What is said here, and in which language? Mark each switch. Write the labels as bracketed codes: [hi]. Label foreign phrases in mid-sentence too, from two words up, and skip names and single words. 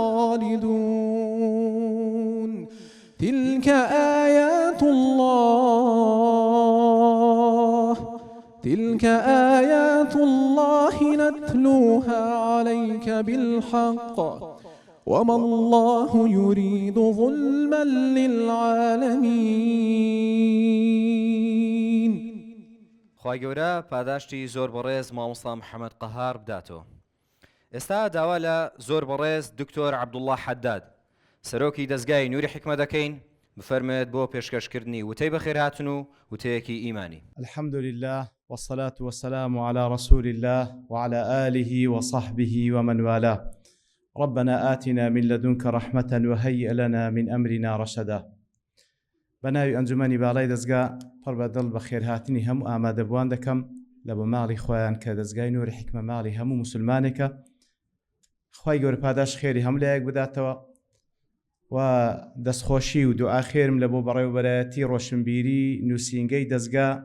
[ar] خالدون تلك آيات الله نتلوها عليك بالحق وما الله يريد ظلما للعالمين. [ckb] خی گەورە پاداشتی زۆر بەڕێز مامۆستا محەممەد قەهار بداتەوە. ئێستا داوا لە زۆر بەڕێز دکتۆر عەبدوڵڵا حەداد سەرۆکی دەستگای نووری حکمە دەکەین بفەرمێت بۆ پێشکەشکردنی وتەی بەخێر هاتن و وتەیەکی ئیمانی. [ar] الحمد لله والصلاة والسلام على رسول الله وعلى آله وصحبه ومن والاه. ربنا آتنا من لدنك رحمة وهيئ لنا من أمرنا رشدا. [ckb] بناوی ئەنجومەنی باڵای دەستگا پڕ بەدڵ بە خێرهاتنی هەموو ئامادەبوان دەکەم لە بۆ ماڵی خۆیان کە دەستگای نووری حکمە ماڵی هەموو موسولمانێکە. خوای گەورە پاداش خێری هەموو لایەک بداتەوە و دەستخۆشی و دوعا خێرم لە بۆ بەڕێوەبەرایەتی ڕۆشنبیری نووسینگەی دەستگا